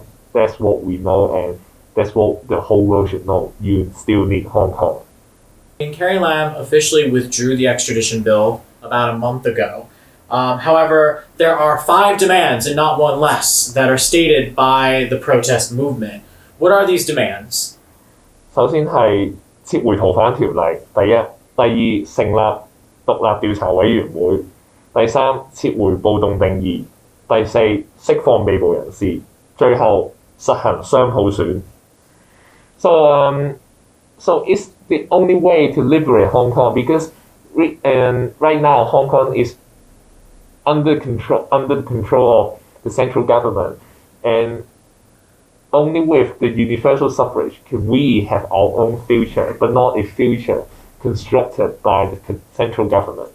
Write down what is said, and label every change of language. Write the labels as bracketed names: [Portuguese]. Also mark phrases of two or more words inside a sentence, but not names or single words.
[English] That's what we know, and that's what the whole world should know. You still need Hong Kong. Carrie Lam officially withdrew the extradition bill about a month ago. However, there are 5 demands and not one less that are stated by the protest movement. What are these demands? [Cantonese] 首先係撤回逃犯條例，第一；第二，成立獨立調查委員會；第三，撤回暴動定義；第四，釋放被捕人士； 最後實行雙普選。 [English] So it's the only way to liberate Hong Kong, because right now Hong Kong is under the control of the central government, and only with the universal suffrage can we have our own future, but not a future constructed by the central government.